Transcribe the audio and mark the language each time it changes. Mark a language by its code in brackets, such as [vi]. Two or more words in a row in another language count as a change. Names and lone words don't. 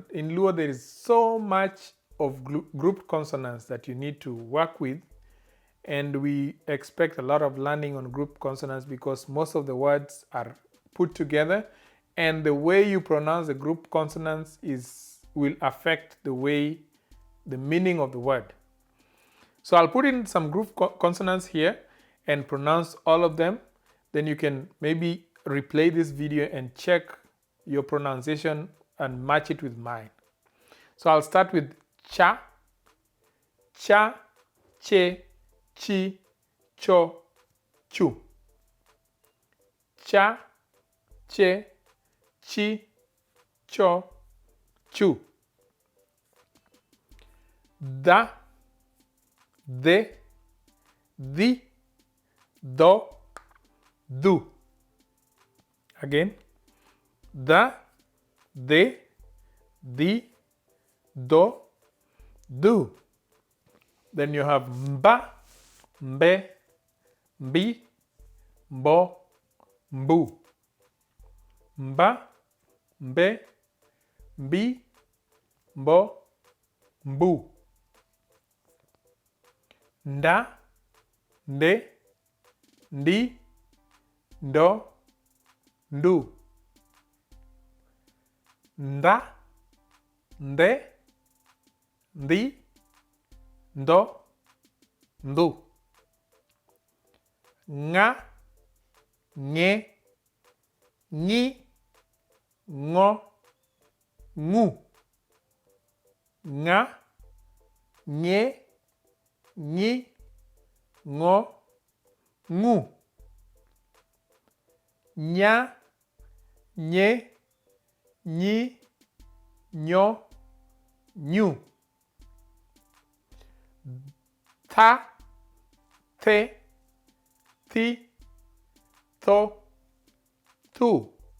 [en] In Luo, there is so much of grouped consonants that you need to work with, and we expect a lot of learning on grouped consonants because most of the words are put together, and the way you pronounce the grouped consonants will affect the meaning of the word. So I'll put in some grouped consonants here and pronounce all of them. Then you can maybe replay this video and check your pronunciation and match it with mine. So I'll start with [luo] cha, che, chi, cho, chu. Cha, che, chi, cho, chu. Da, de, di, do, du. Again, da, de, di, do, du. Then you have mba, mbe, mbi, mbo, mbu. Mba, mbe, mbi, mbo, mbu. Nda, nde, ndi, ndo, ndu. Nda, nde, ndi, ndo, ndu. Nga, nye, nyi, ngo, ngu. Nga, nye, nyi, ngo, ngu. Nya, nye, nyi, nyo, nyu. Ta, te, ti, to, tu.